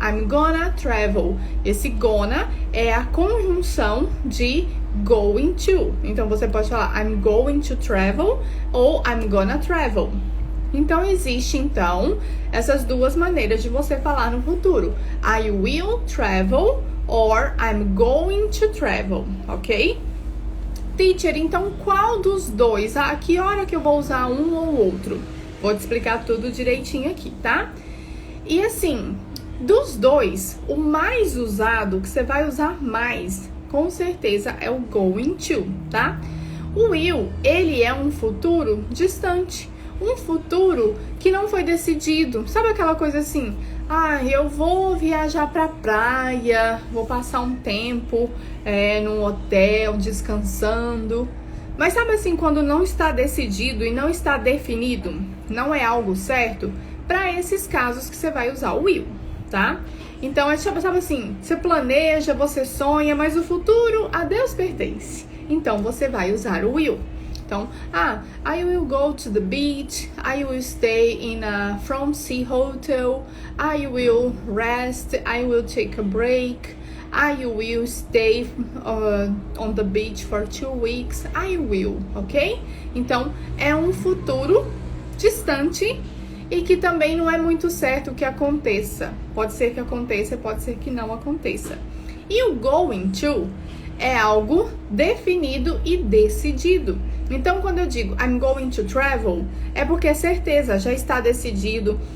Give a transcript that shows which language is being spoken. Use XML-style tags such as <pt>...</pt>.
<en>I'm gonna travel.</en> <pt>Esse gonna é a conjunção de going to. Então, você pode falar</pt> <en>I'm going to travel</en> <pt>ou</pt> <en>I'm gonna travel.</en> <pt>Então, existe, então, essas duas maneiras de você falar no futuro.</pt> <en>I will travel or I'm going to travel, ok?</en> <pt>Teacher, então, qual dos dois? A que hora que eu vou usar um ou outro? Vou te explicar tudo direitinho aqui, tá? E assim, dos dois, o mais usado, que você vai usar mais, com certeza, é o going to, tá? O will, ele é um futuro distante, um futuro que não foi decidido. Sabe aquela coisa assim, eu vou viajar pra praia, vou passar um tempo num hotel, descansando. Mas sabe assim, quando não está decidido e não está definido, não é algo certo, para esses casos que você vai usar o will, tá? Então, sabe assim, você planeja, você sonha, mas o futuro a Deus pertence. Então, você vai usar o will. Então,</pt> <en>I will go to the beach, I will stay in a front sea hotel, I will rest, I will take a break, I will stay on the beach for 2 weeks, I will, ok?</en> <pt>Então, é um futuro distante e que também não é muito certo que aconteça. Pode ser que aconteça, pode ser que não aconteça. E o going to é algo definido e decidido. Então, quando eu digo</pt> <en>I'm going to travel,</en> <pt>é porque é certeza, já está decidido.</pt>